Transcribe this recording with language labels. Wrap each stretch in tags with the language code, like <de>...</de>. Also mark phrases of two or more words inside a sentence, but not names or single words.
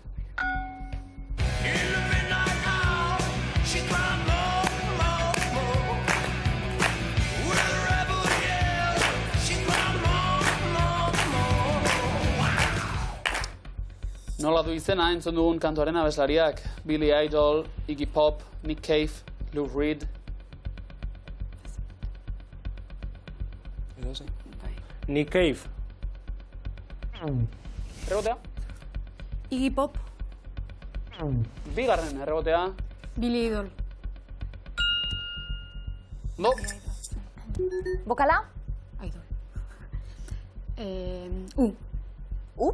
<eu>Nola du izena entzun dugun kantuaren abeslariak? Billy Idol, Iggy Pop, Nick Cave, Lou Reed. Nick Cave. Errebotea? Iggy Pop. Bigarren errebotea. Billy Idol. No. Bokala? Idol. U?</eu>